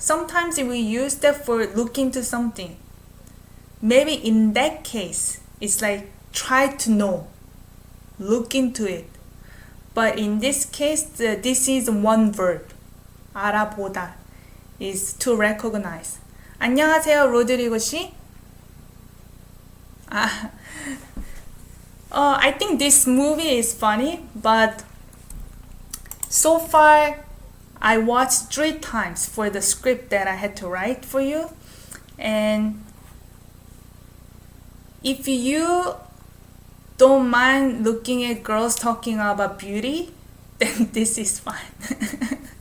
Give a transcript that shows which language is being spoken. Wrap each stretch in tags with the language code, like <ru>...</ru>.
<en>Sometimes we use that for look into something. Maybe in that case, it's like try to know, look into it. But in this case, this is one verb. 알아보다 is to recognize.</en> <ko>안녕하세요, 로드리고 씨.</ko> <en>I think this movie is funny, but so far I watched 3 times for the script that I had to write for you. And if you don't mind looking at girls talking about beauty, then this is fine.</en>